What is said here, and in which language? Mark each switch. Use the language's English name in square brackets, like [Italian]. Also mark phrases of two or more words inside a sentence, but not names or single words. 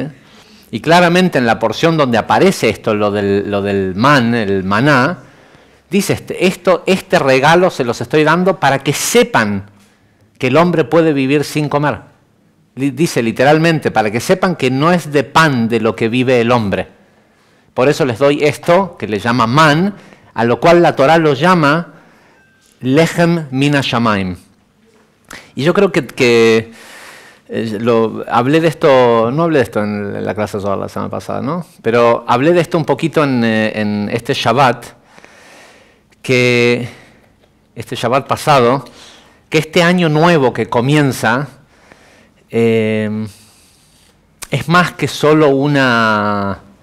[Spanish] Y claramente en la porción donde aparece esto, lo del man, el maná, dice este regalo se los estoy dando para que sepan que el hombre puede vivir sin comer. Dice literalmente, para que sepan que no es de pan de lo que vive el hombre. Por eso les doy esto, que le llama man, a lo cual la Torá lo llama [Hebrew] לחם מן השמים. [Spanish] Y yo creo que hablé de esto, no hablé de esto en la clase de la semana pasada, ¿no? Pero hablé de esto un poquito en este Shabbat, este Shabbat pasado, que este año nuevo que comienza es más que solo una